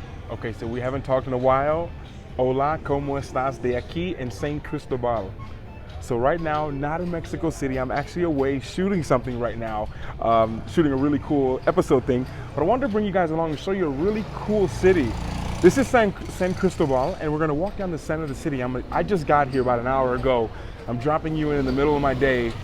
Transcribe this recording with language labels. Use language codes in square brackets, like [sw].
[en] Okay, so we haven't talked in a while. [es] Hola, ¿cómo estás? De aquí en San Cristobal. [en] So right now, not in Mexico City. I'm actually away shooting something right now, shooting a really cool episode thing. But I wanted to bring you guys along and show you a really cool city. This is San Cristobal, and we're gonna walk down the center of the city. I just got here about an hour ago. I'm dropping you in the middle of my day.